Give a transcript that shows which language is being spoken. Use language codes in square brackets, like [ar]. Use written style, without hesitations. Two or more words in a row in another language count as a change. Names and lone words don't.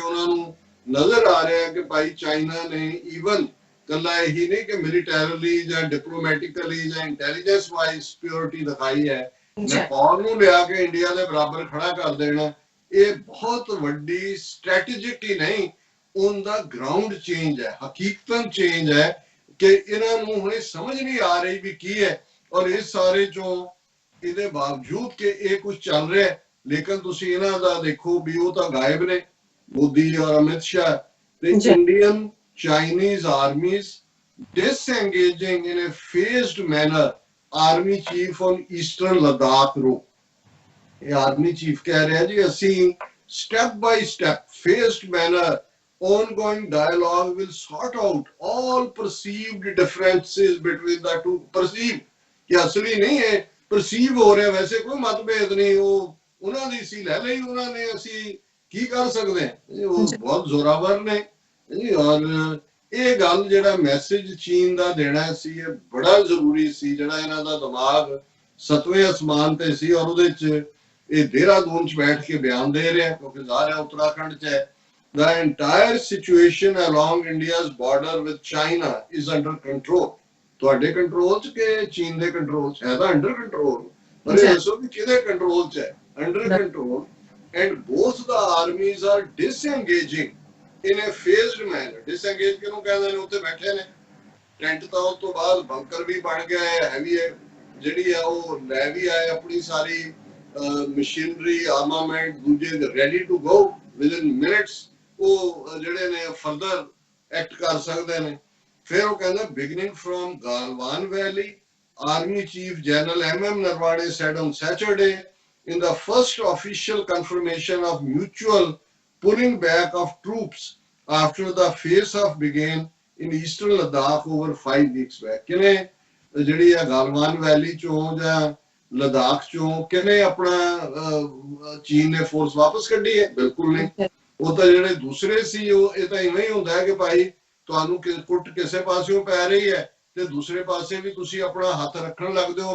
[pa] ਉਹਨਾਂ ਨੂੰ ਨਜ਼ਰ ਆ ਰਿਹਾ ਹੈ ਕਿ ਭਾਈ ਚਾਈਨਾ ਨੇ ਈਵਨ ਕੱਲਾ ਇਹੀ ਨਹੀਂ ਕਿ ਮਿਲੀਟੈਰਲੀ ਜਾਂ ਡਿਪਲੋਮੈਟਿਕਲੀ ਜਾਂ [en] intelligence wise security [pa] ਦਿਖਾਈ ਹੈ, ਨੇਪਾਲ ਨੂੰ ਲਿਆ ਕੇ ਇੰਡੀਆ ਦੇ ਬਰਾਬਰ ਖੜਾ ਕਰ ਦੇਣਾ ਇਹ ਬਹੁਤ ਵੱਡੀ ਸਟ੍ਰੈਟੇਜਿਕ ਹੀ ਨਹੀਂ, [en] on the ground change [pa] ਹੈ, ਹਕੀਕਤਨ ਚੇਂਜ ਹੈ ਕਿ ਇਹਨਾਂ ਨੂੰ ਹੁਣੇ ਸਮਝ ਨਹੀਂ ਆ ਰਹੀ ਵੀ ਕੀ ਹੈ। ਔਰ ਇਸ ਸਾਰੇ ਚੋਂ ਇਹਦੇ ਬਾਵਜੂਦ ਕਿ ਇਹ ਕੁਝ ਚੱਲ ਰਿਹਾ ਲੇਕਿਨ ਤੁਸੀਂ ਇਹਨਾਂ ਦਾ ਦੇਖੋ ਵੀ ਉਹ ਤਾਂ ਗਾਇਬ ਨੇ ਮੋਦੀ ਔਰ ਅਮਿਤ ਸ਼ਾਹ ਤੇ [en] Indian Chinese armies disengaging in a phased manner army chief on eastern Ladakh route। [pa] ਇਹ ਆਰਮੀ ਚੀਫ ਕਹਿ ਰਿਹਾ ਜੀ ਅਸੀਂ [en] step by step phased manner ongoing dialogue will sort out all perceived differences between the two। [pa] perceive ਕਿ ਅਸਲੀ ਨਹੀਂ ਹੈ, perceive ਹੋ ਰਿਹਾ, ਵੈਸੇ ਕੋਈ ਮਤਭੇਦ ਨਹੀਂ, ਉਹ ਉਹਨਾਂ ਦੀ ਸੀ ਲੈ ਲਈ ਉਹਨਾਂ ਨੇ, ਅਸੀਂ ਕੀ ਕਰ ਸਕਦੇ ਹਾਂ, ਉਹ ਬਹੁਤ ਜ਼ੋਰਾਵਰ ਨੇ। ਔਰ ਇਹ ਗੱਲ ਜਿਹੜਾ ਮੈਸੇਜ ਚੀਨ ਦਾ ਦੇਣਾ ਸੀ ਇਹ ਬੜਾ ਜ਼ਰੂਰੀ ਸੀ, ਜਿਹੜਾ ਇਹਨਾਂ ਦਾ ਦਿਮਾਗ 7ਵੇਂ ਅਸਮਾਨ ਤੇ ਸੀ ਔਰ ਉਹਦੇ ਚ ਇਹ ਦੇਹਰਾਦੂਨ ਚ ਬੈਠ ਕੇ ਬਿਆਨ ਦੇ ਰਿਹਾ ਕਿਉਂਕਿ ਜ਼ਾਹਿਰ ਹੈ ਉੱਤਰਾਖੰਡ ਚ ਹੈ। [en] The entire situation along India's border with China is under control। [pa] ਤੁਹਾਡੇ ਕੰਟਰੋਲ ਚ ਕਿ ਚੀਨ ਦੇ ਕੰਟਰੋਲ ਚ ਹੈ? ਤਾਂ [en] under control, [pa] ਪਰ ਇਹ ਦੱਸੋ ਕਿ ਕਿਹਦੇ ਕੰਟਰੋਲ ਚ ਹੈ? [en] under control. And both the armies are disengaging in a phased manner। [pa] disengage ਕਿਹਨੂੰ ਕਹਿੰਦੇ ਨੇ? ਉੱਥੇ ਬੈਠੇ ਨੇ ਟੈਂਟ, ਤਾਂ ਉਸ ਤੋਂ ਬਾਅਦ ਬੰਕਰ ਵੀ ਬਣ ਗਿਆ ਹੈ, ਹੈਵੀ ਜਿਹੜੀ ਆ ਉਹ ਲੈ ਵੀ ਆਏ ਆਪਣੀ ਸਾਰੀ [en] machinery armament, [pa] ਦੂਜੇ [en] ready to go within minutes, [pa] ਉਹ ਜਿਹੜੇ ਨੇ [en] further act [pa] ਕਰ ਸਕਦੇ ਨੇ। ਫਿਰ ਉਹ ਕਹਿੰਦਾ [en] beginning from Galwan Valley, Army Chief General M.M. Narwade said on Saturday in the first official confirmation of mutual pulling back of troops after the face-off began in eastern Ladakh over 5 weeks back। [pa] ਕਿਨੇ ਜਿਹੜੀ ਆ ਗਾਲਵਾਨ ਵੈਲੀ ਚੋਂ ਜਾਂ ਲਦਾਖ ਚੋਂ ਕਿਨੇ ਆਪਣਾ ਚੀਨ ਨੇ ਫੋਰਸ ਵਾਪਸ ਕੱਢੀ ਹੈ? ਬਿਲਕੁਲ ਨਹੀਂ। ਉਹ ਤਾਂ ਜਿਹੜੇ ਦੂਸਰੇ ਸੀ, ਉਹ ਇਹ ਤਾਂ ਇਵੇਂ ਹੀ ਹੁੰਦਾ ਹੈ ਕਿ ਭਾਈ ਤੁਹਾਨੂੰ ਕੁੱਟ ਕਿਸੇ ਪਾਸਿਓਂ ਪੈ ਰਹੀ ਹੈ ਤੇ ਦੂਸਰੇ ਪਾਸੇ ਵੀ ਤੁਸੀਂ ਆਪਣਾ ਹੱਥ ਰੱਖਣ ਲੱਗਦੇ ਹੋ।